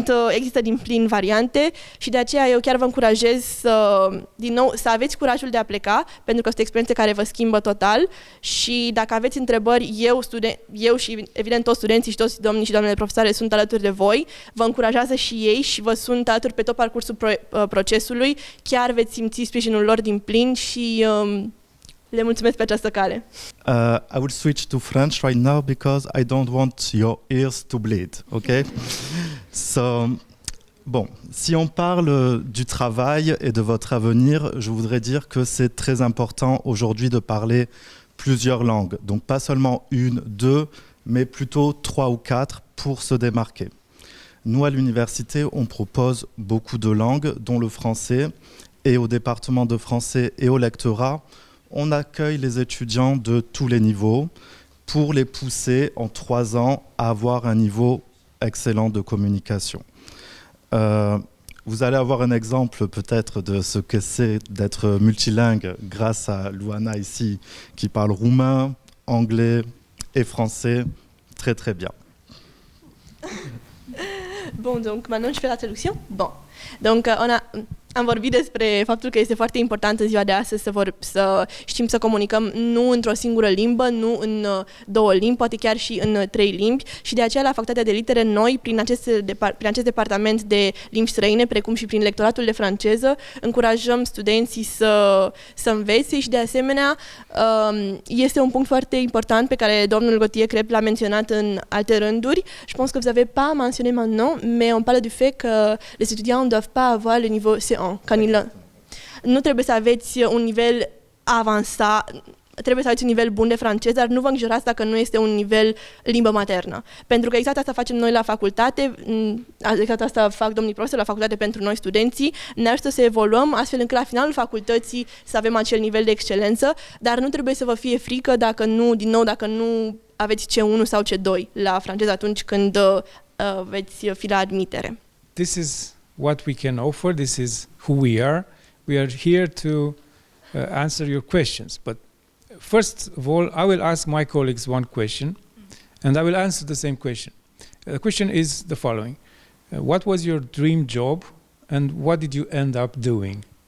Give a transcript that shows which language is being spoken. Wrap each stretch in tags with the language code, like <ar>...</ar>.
<ro>Există din plin variante și de aceea eu chiar vă încurajez din nou, să aveți curajul de a pleca, pentru că sunt experiențe care vă schimbă total și dacă aveți întrebări, eu și evident toți studenții și toți domnii și doamnele profesoare sunt alături de voi, vă încurajează și ei și vă sunt alături pe tot parcursul procesului, chiar veți simți sprijinul lor din plin și le mulțumesc pe această cale.</ro> <en>I will switch to French right now because I don't want your ears to bleed, okay?</en> <fr>So, bon, si on parle du travail et de votre avenir, je voudrais dire que c'est très important aujourd'hui de parler plusieurs langues. Donc pas seulement une, deux, mais plutôt 3 ou 4 pour se démarquer. Nous, à l'université, on propose beaucoup de langues, dont le français, et au département de français et au lectorat, on accueille les étudiants de tous les niveaux pour les pousser en 3 ans à avoir un niveau excellent de communication. Vous allez avoir un exemple peut-être de ce que c'est d'être multilingue grâce à Luana ici qui parle roumain, anglais et français très très bien. Bun, donc maintenant je fais la traduction? Bon.</fr> <ro>Donc am vorbit despre faptul că este foarte important în ziua de astăzi să știm să comunicăm nu într-o singură limbă, nu în două limbi, poate chiar și în 3 limbi și de aceea la Facultatea de Litere noi, prin acest departament de limbi străine, precum și prin lectoratul de franceză, încurajăm studenții să învețe și de asemenea este un punct foarte important pe care domnul Gauthier cred l-a menționat în alte rânduri.</ro> <fr>Je pense que vous avez pas mentionné maintenant, mais on parle du fait que les étudiants ne doivent pas avoir le niveau C1.</fr> <ro>Nu trebuie să aveți un nivel avansat, trebuie să aveți un nivel bun de franceză, dar nu vă îngrijorați dacă nu este un nivel limbă maternă. Pentru că exact asta facem noi la facultate, exact asta fac domnii profesori la facultate pentru noi studenții, ne ajută să evoluăm astfel încât la finalul facultății să avem acel nivel de excelență, dar nu trebuie să vă fie frică dacă nu aveți C1 sau C2 la franceză atunci când veți fi la admitere.</ro> <en>This is what we can offer. This is who we are. We are here to answer your questions. But first of all, I will ask my colleagues one question, and I will answer the same question. The question is the following. What was your dream job, and what did you end up doing?</en>